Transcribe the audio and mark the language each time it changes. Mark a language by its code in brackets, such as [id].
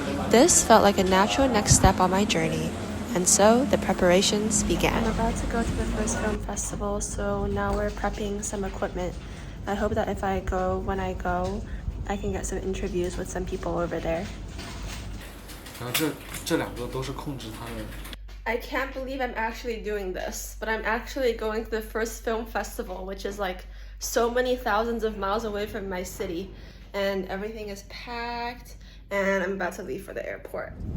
[en] This felt like a natural next step on my journey, and so the preparations began. I'm about to go to the first film festival, so now we're prepping some equipment. I hope that when I go, I can get some interviews with some people over there. [zh] 然后这两个都是控制他的。 [en] I can't believe I'm actually doing this, but I'm actually going to the first film festival, which is like so many thousands of miles away from my city, and everything is packed, and I'm about to leave for the airport.